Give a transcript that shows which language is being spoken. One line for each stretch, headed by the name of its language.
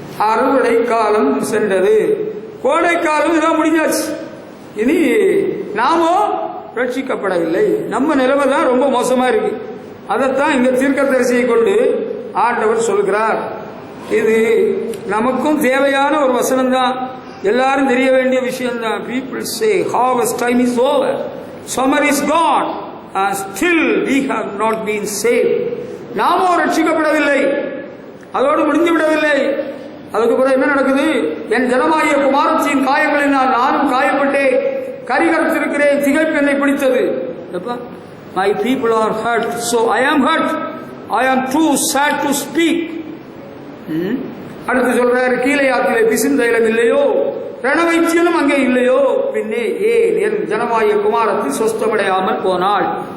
Tamil: அறுவடை காலம் சென்றது, கோடை காலம் இதெல்லாம் முடிஞ்சாச்சு. இனி நாமோ ரட்சிக்கப்படவில்லை. நம்ம நிலைமை தான் ரொம்ப மோசமா இருக்கு. அதைத்தான் இங்க தீர்க்கதரிசியை கொண்டு ஆண்டவர் சொல்கிறார். இது நமக்கும் தேவையான ஒரு வசனம் தான், எல்லாரும் தெரிய வேண்டிய விஷயம் தான்.
English: People say harvest time is over, summer is gone, and still we have not been saved.
Tamil: நாமோ ரட்சிக்கப்படவில்லை, அதோடு முடிந்து விடவில்லை. அதுக்கு பிறகு என்ன நடக்குது? என் ஜனமாகிய குமாரத்தின் காயங்களினால் நானும் காயப்பட்டேன், கரிகரத்திருக்கிறேன், திகைப்பு என்னை பிடித்தது.
English: My people are hurt, so I am hurt. I am too sad to speak.
Tamil: அடுத்து சொல்றாரு, கீழையாத்திலே பிசிந்தைலம் இல்லையோ, ரணவைத்தியலும் அங்கே இல்லையோ, பின்னே ஏன் என் ஜனமாகிய குமாரத்தை சொஸ்தமடையாமல் போனாள்.